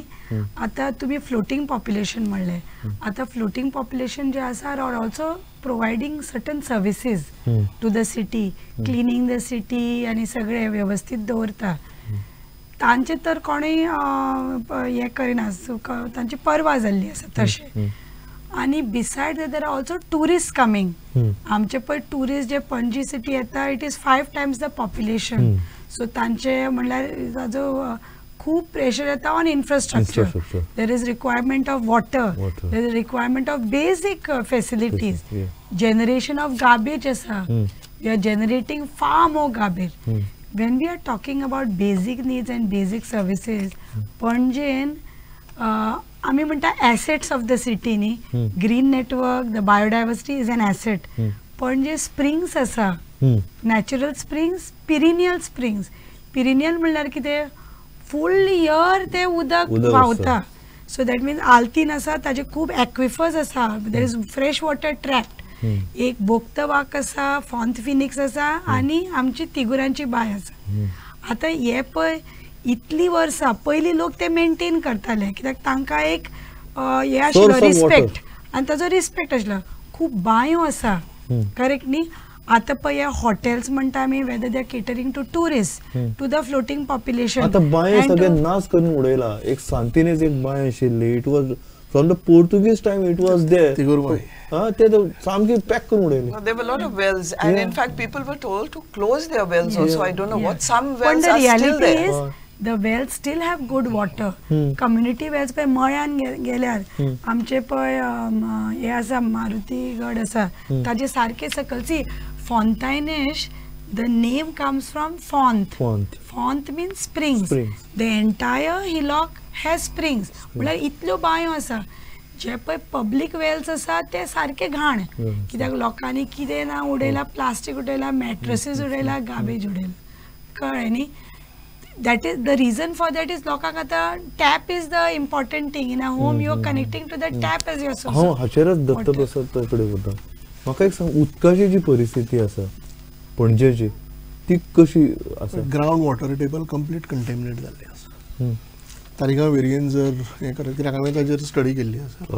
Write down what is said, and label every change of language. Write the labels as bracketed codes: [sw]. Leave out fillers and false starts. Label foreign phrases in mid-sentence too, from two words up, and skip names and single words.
[kok] आता तुम्ही [en] floating population [kok] म्हणले. आता [en] floating population [kok] जे आसा [en] are also providing certain services to the city, cleaning the city [kok] आनी सगळे व्यवस्थित दवरता. तांचे तर कोणेय हे करिना, तांची परवा जाल्ली आसा तशें. [en] आणि beside there are also tourist coming. [kok] आमचे पळय टुरिस्ट जे पणजी सिटी येता, [en] it is 5 times the population. [kok] सो तांचे म्हणल्यार ताजो खूप प्रेशर येता [en] on infrastructure. there is requirement of water, there is requirement of basic facilities. generation of garbage आसा, we are generating far more garbage. when we are talking about basic needs and basic services, [kok] पणजेन आम्ही म्हणटा [en] assets of the city [kok] नी. [en] green network, the biodiversity is an asset. पणजे springs आसा, natural springs, perennial springs. [kok] perennial म्हणल्यार कितें, [en] full year [kok] ते उदक व्हांवता. [en] so that means [kok] आल्तीन आसा, ताजे खूब aquifers आसा, [en] there is fresh water trapped. [kok] एक बोक्तवाक आसा, फॉन्त फिनिक्स आसा आणि आमची तिगुरांची बाय आसा. आता हे पळय इतली वर्सां पयलीं लोक ते मेंटेन करताले, कित्याक तांकां एक हे आशिल्लो रिस्पेक्ट, आनी ताजो रिस्पेक्ट आशिल्लो. खूब बांयो आसा, [en] करेक्ट [kok] न्ही. आता पळय [en] हॉटेल्स [kok] म्हणटा आमी, [en] whether they are catering to tourist, to the floating population. [kok] आता बांय सगळे नाश करून उडयला. एक सांतिनेज एक बांय आशिल्ली, [en] it was from the Portuguese time it was there. [kok] ते सामकी पॅक करून उडयली. [en] There were a lot of wells, and in fact people were told to close their wells also. I don't know what, some wells are still there. The wells still have good water. Community wells [kok] पळय मळ्यान गेल्यार आमचे पळय हे आसा मारुतीगड आसा, ताजे सारखे सकल. [en] सी Fontainebleau, the name comes from font. Font means springs. The entire hillock has springs. [kok] म्हळ्यार इतल्यो बांयो आसा. जे पळय [en] public wells [kok] आसा ते सारखे घाण, कित्याक लोकांनी कितें ना उडयला, प्लास्टीक उडयला, मॅट्रसीस उडयला, गार्बेज उडयला, कळ्ळें न्ही. [en] that is the reason for that is [kok] लोकांक आतां [en] tap is the important thing in a home. you are connecting to the tap as your source. [kok] हांव हाचेरच दत्तप्रसाद कडेन वता. म्हाका एक सांग, उदकाची जी परिस्थिती आसा पणजेची ती कशी आसा? [en] ground water table complete contaminate [kok] जाल्लें आसा. तालिगांव वेरियन जर हें करत कित्याक हांवें ताचेर स्टडी केल्ली आसा.